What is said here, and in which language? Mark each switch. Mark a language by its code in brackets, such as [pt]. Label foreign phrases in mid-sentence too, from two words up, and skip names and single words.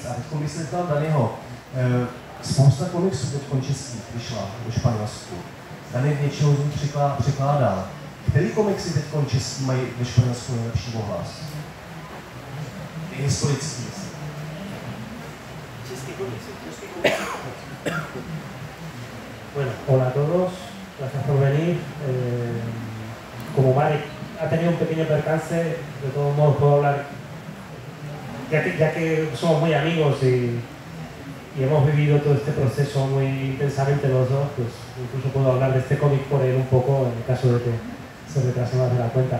[cs] A teď bych se ptal Daniho, spousta komiksů teď českých vyšla do Španělsku. Dani většinou z nich překládal. Který komiksy teď český mají ve Španělsku nejlepší ohlas? Ty historický. Český komiksy. [es] Bueno, hola a todos, gracias por venir. Como Marek ha tenido un pequeño percance, de todos modos puedo hablar, ya que somos muy amigos y hemos vivido todo este proceso muy intensamente los dos, pues incluso puedo hablar de este cómic por él un poco, en el caso de que se retrase más de la cuenta.